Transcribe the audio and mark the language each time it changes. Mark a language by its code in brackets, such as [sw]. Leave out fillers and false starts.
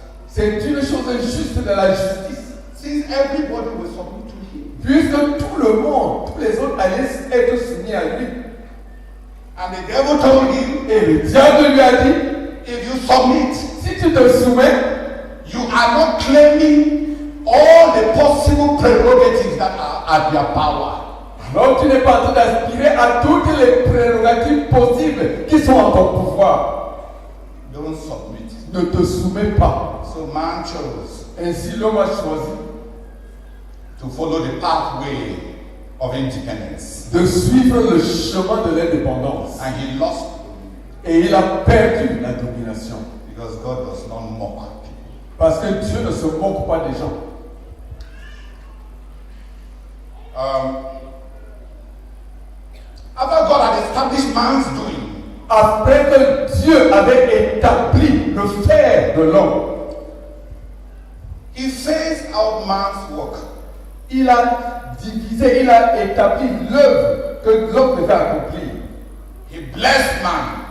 [fr] c'est une chose juste de la justice. [en] Since everybody will submit to him. [fr] Puisque tout le monde, tous les autres allaient être soumis à lui. [en] And the devil told him, [fr] Et le diable lui a dit, [en] if you submit, [fr] si tu te soumets, [en] you are not claiming all the possible prerogatives that are at your power. [fr] alors tu n'es pas en train d'aspirer à toutes les prérogatives possibles qui sont en ton pouvoir. [en] Don't submit. [fr] Ne te soumets pas. [en] So man chose [fr] Ainsi l'homme a choisi [en] to follow the pathway of independence. [fr] de suivre le chemin de l'indépendance. [en] And he lost [fr] Et il a perdu la domination. [en] because God does not mock people. [fr] Parce que Dieu ne se moque pas des gens. [en] After God had established man's doing, [fr] Après que Dieu avait établi le faire de l'homme, [en] he phased out man's work. [fr] il a divisé, il a établi l'œuvre que l'homme devait accomplir. [en] He blessed man